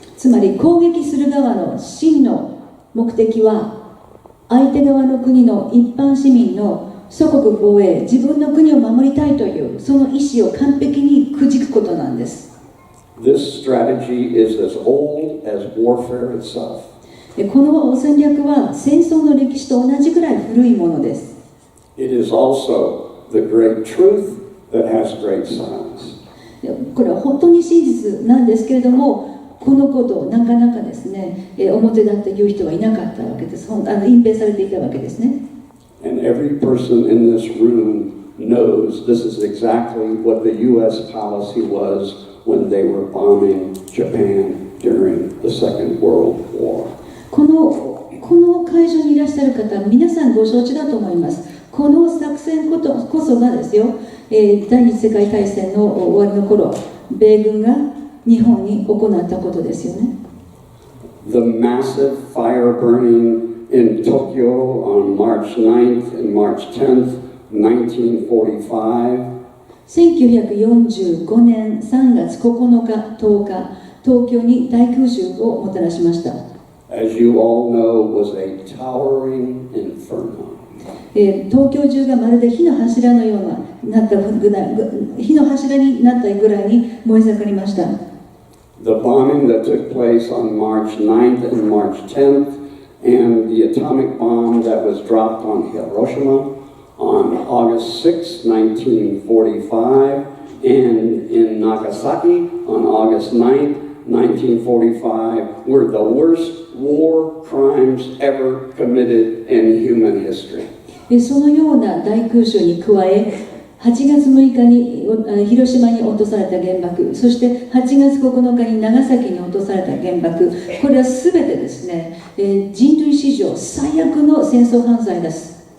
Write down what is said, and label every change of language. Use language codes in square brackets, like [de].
[ja] つまり攻撃する側の真の目的は相手側の国の一般市民の祖国防衛、自分の国を守りたいというその意思を完璧にくじくことなんです。 [en] This strategy is as old as warfare itself. [ja] この戦略は戦争の歴史と同じくらい古いものです。 [en] It is also the great truth that has great silence. [ja] これは本当に真実なんですけれども、このことをなかなかですね、表立って言う人はいなかったわけです。隠蔽されていたわけですね。 [en] And every person in this room knows this is exactly what the U.S. policy was when they were bombing Japan during the Second World War. [ja] この会場にいらっしゃる方、皆さんご承知だと思います。この作戦こそがですよ、第二次世界大戦の終わりの頃、米軍が日本に行ったことですよね。 [en] The massive fire burning in Tokyo on March 9th and March 10th, 1945. [ja] 1945年3月9日、10日、東京に大空襲をもたらしました。 [en] As you all know, was a towering inferno. [ja] 東京中がまるで火の柱のような火の柱になったぐらいに燃え盛りました。 [en] The bombing that took place on March 9th and March 10th, and the atomic bomb that was dropped on Hiroshima on August 6, 1945, and in Nagasaki on August 9th, 1945, were the worst war crimes ever committed in human history. [ja] そのような大空襲に加え、8月6日に広島に落とされた原爆、そして8月9日に長崎に落とされた原爆、これはすべてですね、人類史上最悪の戦争犯罪です。